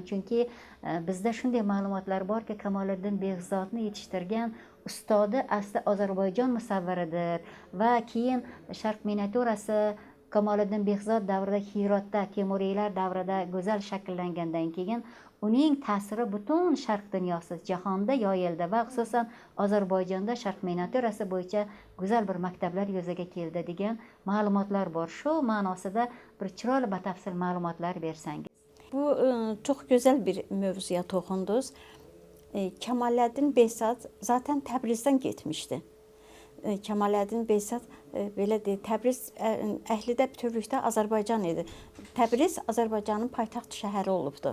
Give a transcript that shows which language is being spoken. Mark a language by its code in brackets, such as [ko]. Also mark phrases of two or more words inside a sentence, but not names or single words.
[uz] Chunki bizda shunday ma'lumotlar borki, Kamoliddin Behzodni yetishtirgan ustodi asli Ozarbayjon musavviridir va keyin Sharq miniatyurasi Kamoliddin Behzod davrida Hirotda, Temuriylar davrida go'zal shakllangandan keyin uning ta'siri butun Sharq dunyosi, jahonda yoyildi va xususan Ozarbayjonda Sharq miniatyurasi bo'yicha go'zal bir maktablar yuzaga keldi degan ma'lumotlar bor. Shu ma'nosida bir chiroyli batafsil ma'lumotlar bersangiz. [az] Bu çox gözəl bir mövzuya toxundunuz. Kemaləddin Behzad zaten Təbrizdən getmişdi. Kemaləddin Behzad belə deyək, Təbriz əhlidə bütövlükdə Azərbaycan idi. Təbriz Azərbaycanın paytaxt şəhəri olubdu.